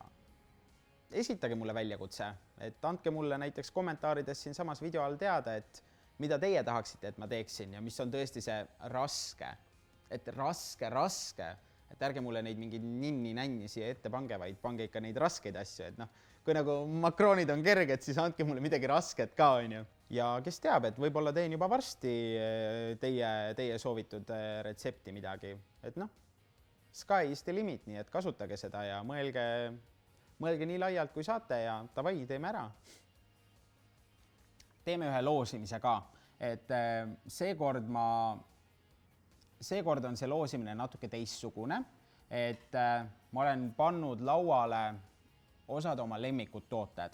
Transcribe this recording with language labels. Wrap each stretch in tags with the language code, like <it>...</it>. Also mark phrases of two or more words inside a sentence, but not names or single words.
<et>Esitage mulle väljakutse, et andke mulle näiteks kommentaarides siin samas video all teada, et mida teie tahaksite, et ma teeksin ja mis on tõesti see raske, et raske, et ärge mulle neid mingeid ninni-nänni siia ette pange, vaid pange ikka neid raskeid asju, et noh, kui nagu makroonid on kerged, siis andke mulle midagi rasket ka, on ju. Ja kes teab, et võib-olla teen juba varsti teie soovitud retsepti midagi, et noh,</et> <en>sky is the limit,</en> <et>nii et kasutage seda ja mõelge nii laialt, kui saate ja davai, teeme ära. Teeme ühe loosimise ka, et seekord on see loosimine natuke teistsugune, et ma olen pannud lauale osad oma lemmikud tooted.</et>